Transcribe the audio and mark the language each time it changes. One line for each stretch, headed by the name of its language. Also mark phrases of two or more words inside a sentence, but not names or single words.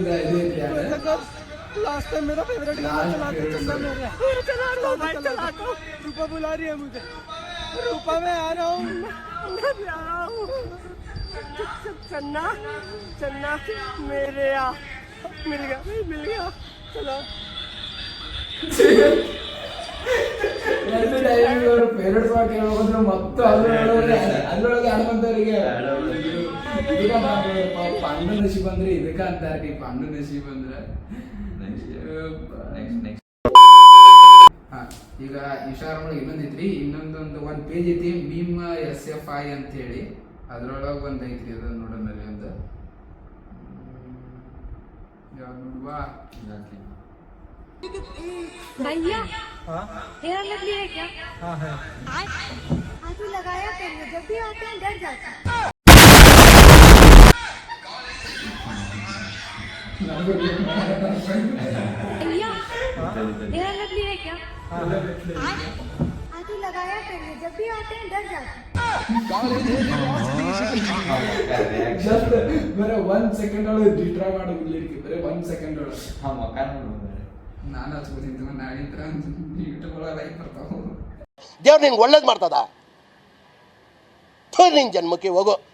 English: last time
Hindi: मेरा फेवरेट चला तो रूपा बुला रही है मुझे. रूपा मैं आ रहा हूँ. मैं भी आ रहा हूँ. चन्ना मेरे आ. मिल गया. चलो
English: favourite song
Kannada: ಕೇಳೋದ್ರೆ ಮತ್ತೆ ಅದ್ರೊಳಗೆ ಆಡ್ಕೊಂತವ್ರಿಗೆ ಪಂಡು ನಶೀಬ್ ಅಂದ್ರೆ ಇದಕ್ಕ ಅಂತಾರ್ರಿ. ಪಂಡು ನಶೀಬ್ ಅಂದ್ರೆ ಈಗ ಇನ್ಸ್ಟಾಗ್ರಾಮ್ ಒಳಗೆ ಇನ್ನೊಂದಿತ್ರಿ, ಇನ್ನೊಂದು ಒಂದು ಪೇಜ್ ಐತಿ ಮೀಮ್ SFI ಅಂತ ಹೇಳಿ. ಅದ್ರೊಳಗೆ ಒಂದು ಐತ್ರಿ, ಅದನ್ನ ನೋಡೋಣ ಅಂತ. ಯಾವ್ದು ನೋಡುವ?
Hindi: भैया हाँ हेयर लवली है क्या? हाँ है। आप ही लगाया करिए, जब भी आते हैं डर जाते हैं। भैया हेयर लवली है क्या? हाँ है। आप ही लगाया करिए, जब भी आते हैं डर जाते हैं।
Kannada: ಜಸ್ಟ್ ಬರೀ 1 ಸೆಕೆಂಡ್ ಒಳಗೆ ಡಿಟ್ರಾ ಮಾಡೋದಿಲ್ಲ ಬರೀ 1 ಸೆಕೆಂಡ್ ಒಳಗೆ ಹಾ ಮಕ ನೋಡು ನಾನು ಹಚ್ಕೋತೀನಿ ನಾಳಿಂತ್ರ ಯೂಟ್ಯೂಬ್ ಒಳಗೆ ಲೈಕ್ ಬರ್ತಾವ ದೇವ್ರು ನಿನ್ಗೆ ಒಳ್ಳೇದು ಮಾಡ್ತದ ನಿನ್ ಜನ್ಮಕ್ಕೆ ಹೋಗೋ